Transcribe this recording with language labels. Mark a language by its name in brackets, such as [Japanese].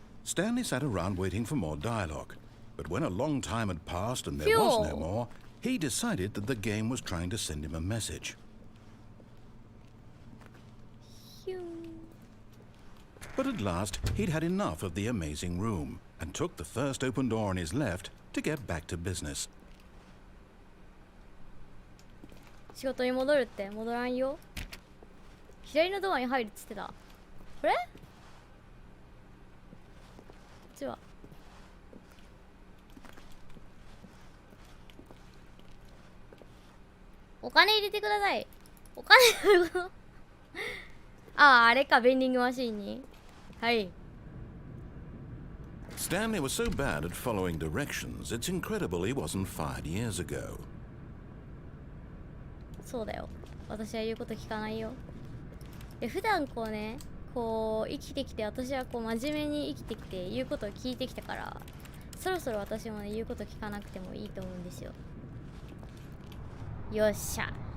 [English] Stanley sat around waiting for more dialogue, but when a long time had passed and there was no more, he decided that the game was trying to send him a message. But at last, he'd had enough of the amazing room and took the first open door on his left to get back to business. [Japanese] 仕事に戻るって戻らんよ。左のドアに入るっつってた。これ？こっちは。お金入れてください。お金ああ、あれか、ベンディングマシーンに。はい。 [English] Stanley was so bad at following directions, it's incredible he wasn't fired years ago. [Japanese] そうだよ。私は言うこと聞かないよ。で、普段こうね、こう生きてきて、私はこう真面目に生きてきて言うことを聞いてきたから、そろそろ私もね、言うこと聞かなくてもいいと思うんですよ。よっしゃ。